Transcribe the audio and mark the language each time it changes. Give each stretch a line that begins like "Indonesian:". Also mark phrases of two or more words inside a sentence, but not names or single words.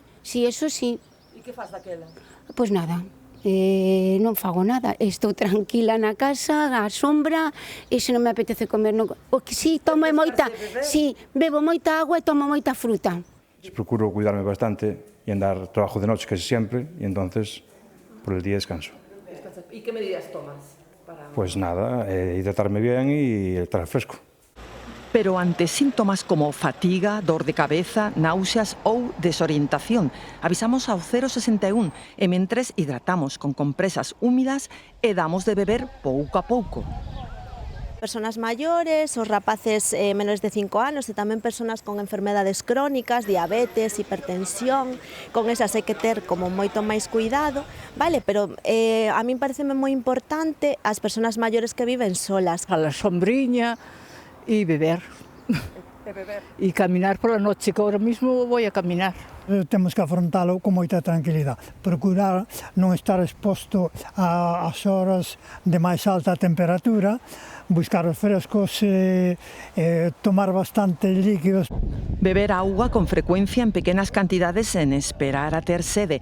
Spanish: Sí, eso sí.
Galician: E que faz daquela? Pois nada, non fago nada. Estou tranquila na casa, á sombra, e se non me apetece comer... O que sí, tomo moita... Sí, bebo moita agua e tomo moita fruta.
Spanish: Procuro cuidarme bastante e andar trabajo de noche casi siempre, e entonces por el día descanso.
Galician: E que medidas tomas?
Spanish: Pues nada, hidratarme bien y estar fresco.
Galician: Pero ante síntomas como fatiga, dor de cabeza, náuseas ou desorientación, avisamos ao 061 e mentres hidratamos con compresas húmidas e damos de beber pouco a pouco. Personas maiores, os rapaces menores de 5 anos e tamén personas con enfermedades crónicas, diabetes, hipertensión, con esas hai que ter como moito máis cuidado, vale? Pero a min pareceme moi importante as personas maiores que viven solas.
Spanish: A la sombriña y beber. Y caminar por la noche, que ahora mismo voy a caminar.
Galician: Temos que afrontalo con moita tranquilidade. Procurar non estar exposto ás horas de máis alta temperatura, buscar os frescos, tomar bastante líquidos. Beber auga con frecuencia en pequenas cantidades sen esperar a ter sede.